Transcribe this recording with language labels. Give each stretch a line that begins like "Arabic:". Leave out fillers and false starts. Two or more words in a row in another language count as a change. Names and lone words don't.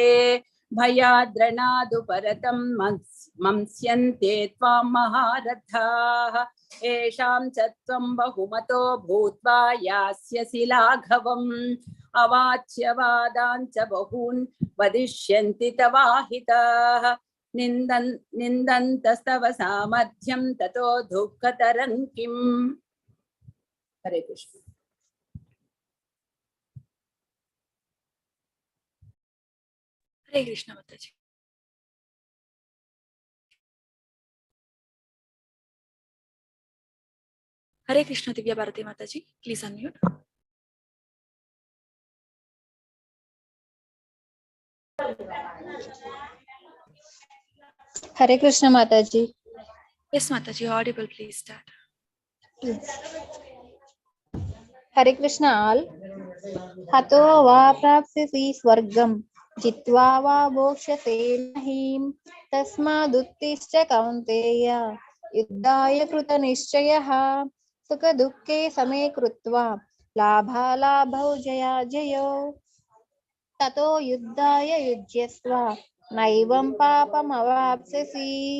Sanskrit: भयाद्रणादुपरतं मंस्यन्ते त्वां महारथाः येषां च त्वं बहुमतो भूत्वा यास्यसि लाघवम् अवाच्यवादान् च बहून् वदिष्यन्ति तवाहिताः निन्दन्तस्तव सामर्थ्यं ततो दुःखतरं किम्।
Hindi: हरे कृष्ण। हरे कृष्ण माताजी। हरे कृष्ण दिव्या भारती माताजी,
English: please unmute.
Hindi: हरे कृष्ण माताजी।
English: yes Mataji, audible, please start.
Hindi: हरे कृष्ण ऑल।
Sanskrit: हतो वा प्राप्स्यसि स्वर्गं जित्वा वा भोक्ष्यसे महीम् तस्मादुत्तिष्ठ कौन्तेय युद्धाय कृतनिश्चयः सुखदुःखे समे कृत्वा लाभालाभौ जयाजयौ ततो युद्धाय युज्यस्व नैवं पापमवाप्स्यसि।